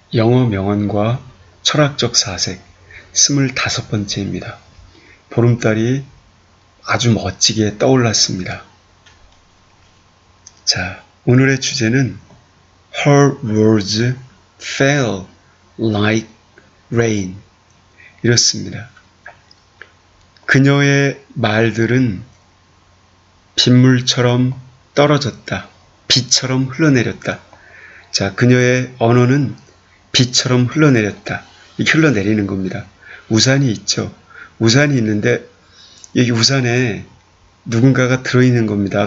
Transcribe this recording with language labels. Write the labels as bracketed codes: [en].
[ko] 영어 명언과 철학적 사색 25번째입니다. 보름달이 아주 멋지게 떠올랐습니다. 자, 오늘의 주제는 [en] Her words fell like rain. [ko] 이렇습니다. 그녀의 말들은 빗물처럼 떨어졌다. 비처럼 흘러내렸다. 자, 그녀의 언어는 비처럼 흘러내렸다. 이렇게 흘러내리는 겁니다. 우산이 있죠. 우산이 있는데 여기 우산에 누군가가 들어있는 겁니다.